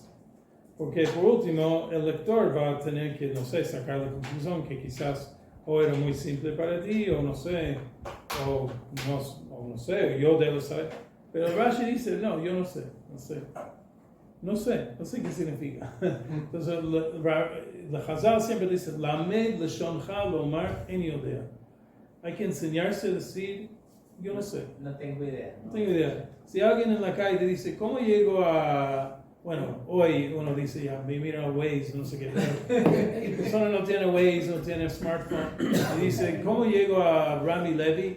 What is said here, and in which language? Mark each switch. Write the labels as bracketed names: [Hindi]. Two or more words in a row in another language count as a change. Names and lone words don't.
[Spanish] Porque por último, el lector va a tener que, no sé, sacar la conclusión que quizás o era muy simple para ti, o no sé, o no sé, yo debo saber. Pero Rashi dice, no, yo no sé qué significa. Entonces, la Chazal siempre dice, [Hebrew] למד לשונך לומר אין יודע. [Spanish] Hay que enseñarse a decir, yo no sé. No tengo idea. No tengo idea. Si alguien en la calle te dice, ¿cómo llego a...? Bueno, hoy uno dice, ya, me mira a Waze, no sé qué. La persona no tiene Waze, no tiene smartphone. Y dice, ¿cómo llego a Rami Levy?